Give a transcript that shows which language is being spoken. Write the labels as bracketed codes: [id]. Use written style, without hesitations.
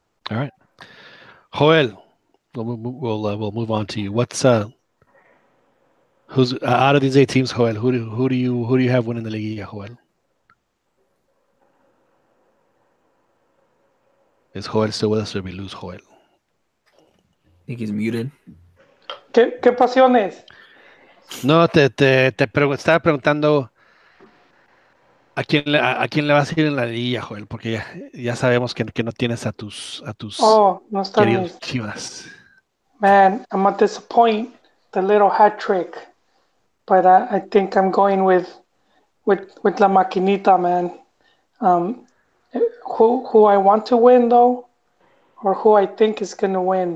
[en] All right, Joel, we'll move on to you. What's who's out of these 8 teams, Joel? Who do you have winning the Liguilla, Joel? Is Joel still with us, or we lose Joel? I think he's muted. [es] ¿Qué pasiones? No, te estaba preguntando a quién le vas a ir en la liguilla, Joel, porque ya sabemos que no tienes a tus no están queridos Chivas. [en] Man, I'm gonna disappoint the little hat trick, but I think I'm going with La Maquinita, man. Who I want to win though, or who I think is gonna win?